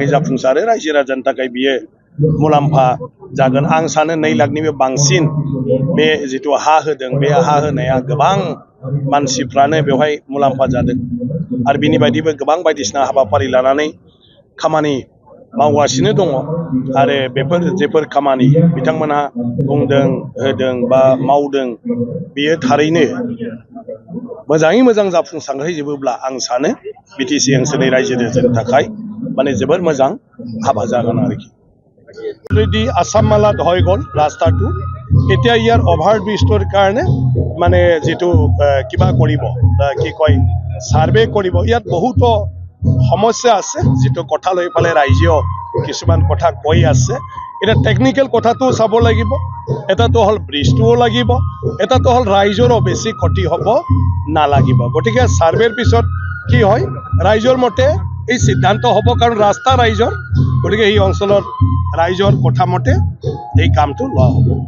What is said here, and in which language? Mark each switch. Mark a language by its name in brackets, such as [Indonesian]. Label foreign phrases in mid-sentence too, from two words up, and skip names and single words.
[Bodo] जाफुंसारो रायजो राजानि थाखाय बियो मुलाम्फा जागोन आं सानो 2 लाखनिबो बांसिन बे जिथु हा होदों बे हा होनाया गोबां मानसिफ्रानो बेवहाय मुलाम्फा जादों आरो बिनि बायदिबो गोबां बायदिसिना हाबाफारि लानानै खामानि मावगासिनो दङ आरो बेफोर जेफोर खामानि बिथांमोनहा बुंदों होदों बा मावदों बियो थारैनो मोजाङै मोजां जाफुंसारहैजोबोब्ला आं सानो बिटिसि ओनसोलनि रायजो राजानि थाखाय माने जोबोर मोजां हाबा जागोन आरोखि [Assamese] অলরেডি আসাম মালাত হৈ গ'ল ৰাস্তাটো এতিয়া ইয়াৰ অভাৰ ব্ৰিজটোৰ কাৰণে মানে যিটো কিবা কৰিব কি কয় সাৰ্ভে কৰিব ইয়াত বহুতো সমস্যা আছে যিটো কথা লৈ পেলাই ৰাইজেও কিছুমান কথা কৈ আছে এটা টেকনিক্যাল কথাটো চাব লাগিব এটাতো হ'ল ব্ৰিজটোও লাগিব এটাতো হ'ল ৰাইজৰো বেছি ক্ষতি হ'ব নালাগিব গতিকে সাৰ্ভেৰ পিছত কি হয় ৰাইজৰ মতে এই সিদ্ধান্ত হ'ব কাৰণ ৰাস্তা ৰাইজৰ গতিকে এই অঞ্চলৰ ৰাইজৰ কথা মতে এই কামটো লোৱা হ'ব